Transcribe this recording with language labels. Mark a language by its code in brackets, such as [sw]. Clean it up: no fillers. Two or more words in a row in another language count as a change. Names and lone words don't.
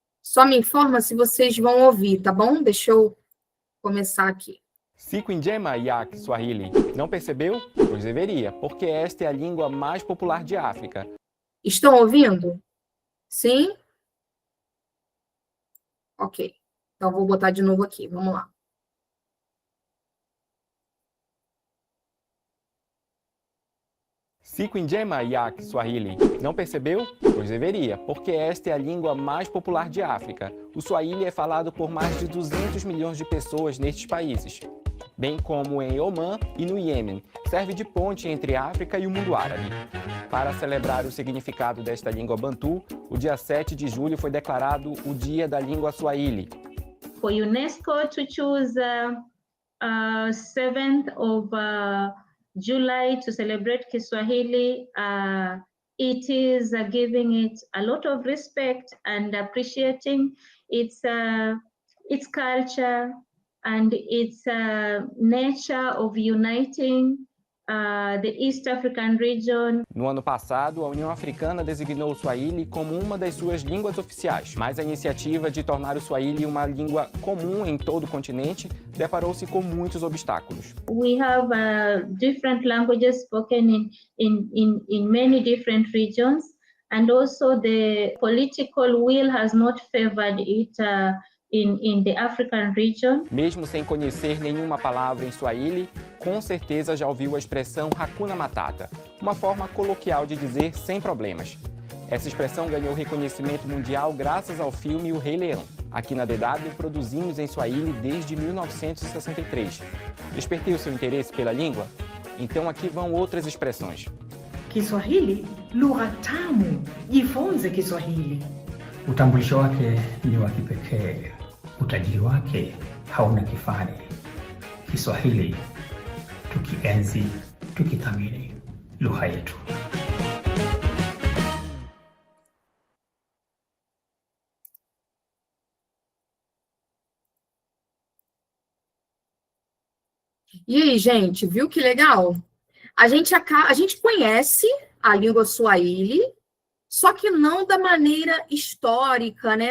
[pt] Só me informa se vocês vão ouvir, tá bom? Deixa eu começar aqui. [sw] Siku njema ya Kiswahili. [pt] Não percebeu? Pois deveria, porque esta é a língua mais popular de África. Estão ouvindo? Sim? Ok. Então, vou botar de novo aqui. Vamos lá. [sw] Siku njema ya Kiswahili. [pt] Não percebeu? Pois deveria, porque esta é a língua mais popular de África. O Swahili é falado por mais de 200 milhões de pessoas nestes países, bem como em Omã e no Iêmen. Serve de ponte entre a África e o mundo árabe. Para celebrar o significado desta língua bantu, o dia 7 de julho foi declarado o Dia da Língua Swahili. [en] For UNESCO to choose 7th of July to celebrate Kiswahili, it is giving it a lot of respect and appreciating its culture and its nature of uniting the East African region. [pt] No ano passado, a União Africana designou o Swahili como uma das suas línguas oficiais, mas a iniciativa de tornar o Swahili uma língua comum em todo o continente deparou-se com muitos obstáculos. [en] We have different languages spoken in many different regions, and also the political will has not favored it in the African region. [pt] Mesmo sem conhecer nenhuma palavra em Swahili, com certeza já ouviu a expressão [sw] Hakuna Matata, [pt] uma forma coloquial de dizer sem problemas. Essa expressão ganhou reconhecimento mundial graças ao filme O Rei Leão. Aqui na DW produzimos em Swahili desde 1963. Despertei o seu interesse pela língua? Então aqui vão outras expressões. [sw] Kiswahili, lugha tamu. Jifunze Kiswahili. Utambulisho wake ni wa kipekee, utajiri wake hauna kifani. Kiswahili tukienzi, tukithamini lugha yetu. [pt] E aí, gente, viu que legal? A gente conhece a língua Swahili, só que não da maneira histórica, né?